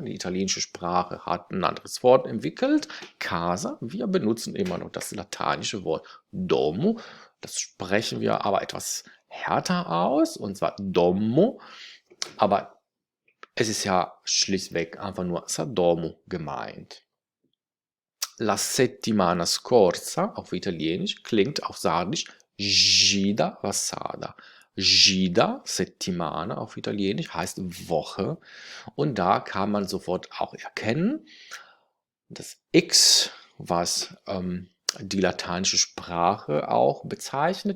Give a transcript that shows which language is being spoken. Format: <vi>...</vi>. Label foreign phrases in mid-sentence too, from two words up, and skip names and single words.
<de>Die italienische Sprache hat ein anderes Wort entwickelt, Casa. Wir benutzen immer noch das lateinische Wort Domo. Das sprechen wir aber etwas härter aus, und zwar Domo. Aber Es ist ja schlichtweg einfach nur Sardomo gemeint.</de> <it>La settimana scorsa</it> <de>auf Italienisch klingt auf Sardisch</de> <sc>Gida passata.</sc> <de>Gida, Settimana auf Italienisch, heißt Woche. Und da kann man sofort auch erkennen, das X, was die lateinische Sprache auch bezeichnet.</de>